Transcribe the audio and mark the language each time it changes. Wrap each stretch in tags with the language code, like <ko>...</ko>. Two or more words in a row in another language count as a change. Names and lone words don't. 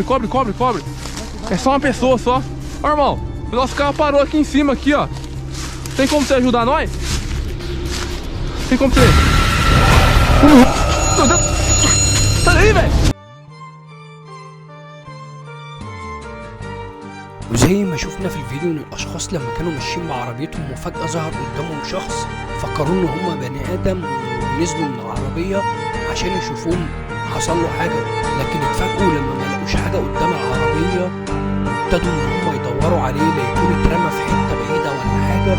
<pt>É só uma pessoa só. Ó, irmão, o nosso carro parou aqui em cima, aqui, ó. Tem como você ajudar nós? Tem como você... Meu Deus! Sai daí, velho!</pt> <ar>وزي ما شفنا في الفيديو ان الاشخاص لما كانوا ماشيين بعربيتهم وفجأة ظهر قدامهم شخص فكروا ان هما بني ادم ونزلوا من العربية عشان يشوفوهم حصل له حاجة. لكن اتفاجئوا لما ما لقوش حاجة قدام العربية، ابتدوا ان هما يدوروا عليه ليكون اترمى في حتة بعيدة ولا حاجة.</ar>